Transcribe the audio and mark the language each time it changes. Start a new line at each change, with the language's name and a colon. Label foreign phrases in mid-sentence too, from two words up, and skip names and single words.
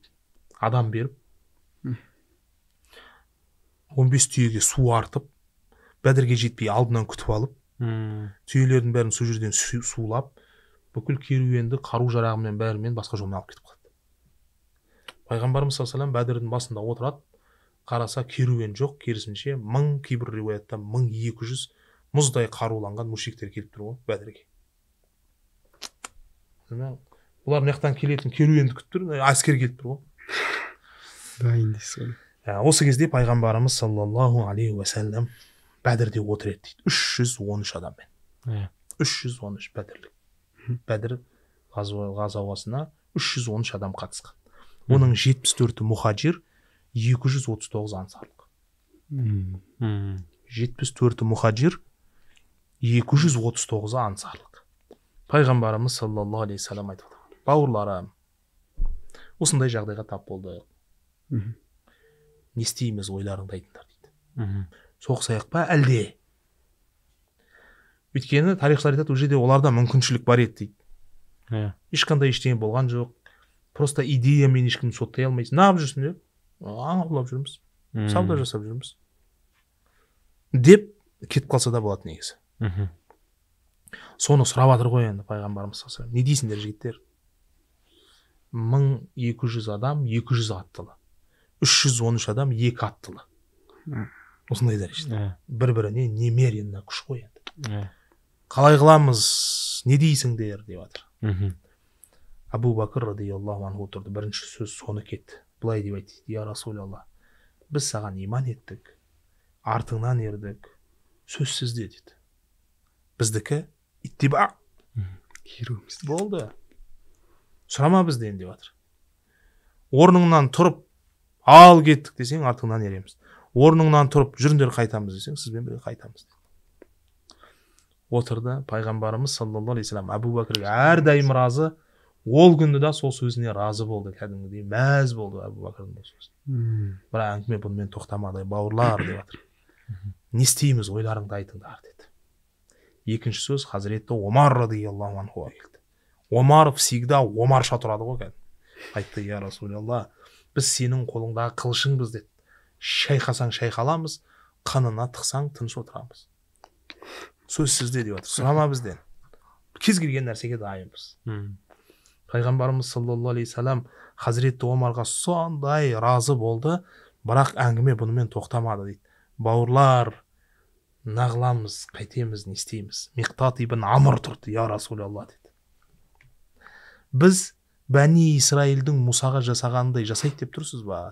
Kazakh: Адам беріп, 15 түйеге су артып, Бәдірге жетпей алдынан күтіп алып, түйелердің бәрін сол жерден сулап, бүкіл керуенді қару-жарағымен бәрімен басқа жолмен алып кетіп қалды. Пайғамбарымыз
Arabic: صلى الله عليه وسلم
Kazakh: Бәдірдің басында отырады, қараса керуен жоқ, керісінше 1000, кейбір риуаятта 1200 мұздай қаруланған мушриктер келіп тұр ғой Бәдірге. Бұлар мынаяқтан келетін керуенді күтіп тұр, әскер келіп тұр ғой. Дайын дейсіз ғой. Осы кезде пайғамбарымыз
Arabic: صلى الله عليه وسلم
Kazakh: Бәдірде отыр еді дейді. 313 адаммен. 313 Бәдірлік. Бәдір ғазауасына 313 адам қатысқан. Оның 74-і мұхаджир, 239 ансарлық. 74-і мұхаджир, 239 ансарлық. Пайғамбарымыз
Arabic: صلى الله عليه وسلم
Kazakh: айтады: "Бауырларым, осындай жағдайға тап болды. Не істейміз, ойларыңды айтыңдар" дейді. Соғысайық па әлде? Өйткені тарихшылар айтады, ол жерде оларда мүмкіншілік бар еді дейді. Ешқандай ештеңе болған жоқ. Просто идеямен ешкімді соттай алмайсың. Не алып жүрсің деп? Аң аулап жүрміз. Сауда жасап жүрміз. Деп кетіп қалса да болады негізі. Соны сұрап жатыр ғой енді пайғамбарымыз
Arabic: صلى الله عليه وسلم.
Kazakh: Не дейсіңдер жігіттер? 1200 адам 200 аттылы. 313 адам 2 аттылы. Осындай дәрежеде. Бір-біріне немеренно күш қой енді. Қалай қыламыз? Не дейсіңдер деп жатыр. Абу Бакр
Arabic: رضي الله عنه
Kazakh: отырды. Бірінші сөз соны кетті. Былай деп айтты:
Arabic: "يا رسول الله,
Kazakh: біз саған иман еттік, артыңнан ердік, сөзсіз де" деді. Біздікі иттиба. Керуіміз. Болды. Сұрама бізден деп жатыр. Орныңнан тұрып, ал кеттік десең, артыңнан ереміз. Орныңнан тұрып, жүріңдер қайтамыз десең, сізбен бірге қайтамыз. Отырды. Пайғамбарымыз
Arabic: صلى الله عليه وسلم
Kazakh: Абу Бакрге әрдайым разы. Ол күнді да сол сөзіне разы болды, кәдімгідей мәз болды Абу Бакрдың бұл сөзіне. Бірақ әңгіме бұнымен тоқтамады. "Бауырлар" деп жатыр. "Не істейміз, ойларыңды айтыңдар" деді. Екінші сөз Хазіреті Омар
Arabic: رضي الله عنه
Kazakh: келді. Омар всегда Омарша тұрады ғой кәдімгі. Айтты:
Arabic: "يا رسول الله,
Kazakh: біз сенің қолыңдағы қылышыңбыз" деді. "Шайқасаң шайқаламыз, қанына тықсаң тыныш отырамыз. Сөзсіз де" деп жатыр. "Сұрама бізден. Кез келген нәрсеге дайынбыз." Пайғамбарымыз
Arabic: صلى الله عليه وسلم
Kazakh: Хазіреті Омарға сондай разы болды, бірақ әңгіме бұнымен тоқтамады дейді. "Бауырлар, нағыламыз, қайтеміз, не істейміз?" Миқтат ибн Амр тұрды:
Arabic: "يا رسول الله"
Kazakh: деді. "Біз Бәни Исраилдің Мұсаға жасағанындай жасайды деп тұрсыз ба?"